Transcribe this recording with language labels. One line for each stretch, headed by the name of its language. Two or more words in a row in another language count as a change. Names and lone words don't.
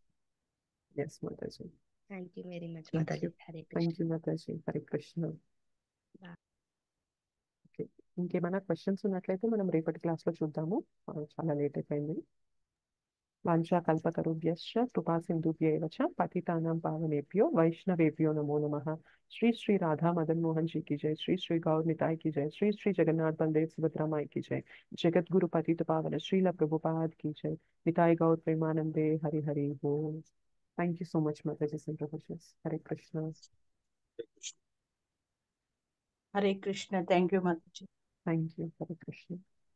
English: yes mataji. thank you very much థ్యాంక్ మాతాజీ. యూ.
Sanskrit: హరే
English: థ్యాంక్
Sanskrit: కృష్ణ.
English: you mataji.
Sanskrit: హరే కృష్ణ.
Telugu: ఓకే, ఇంకేమైనా క్వశ్చన్స్ ఉన్నట్లయితే మనం రేపటి క్లాస్లో చూద్దాము. చాలా లేట్ అయిపోయింది.
Sanskrit: వాంఛా కల్పతరుభ్యశ్చ కృపా సింధుభ్యైవ చ పతితానాం పావనేభ్యో వైష్ణవేభ్యో నమో నమః.
Hindi: श्री श्री राधा मदन मोहन जी की जय. श्री श्री गौर निताय की जय. श्री श्री जगन्नाथ बलदेव सुभद्रा माई की जय. जगत गुरु पतित पावन श्रील प्रभुपाद की जय. निताय गौर प्रेमानंदे. हरि हरि बोल.
English: thank you so much माताजी सिंप्रोफेशंस.
Sanskrit: हरे कृष्णा. హరే కృష్ణ.
English: thank you mataji. thank you.
Sanskrit: हरे कृष्णा.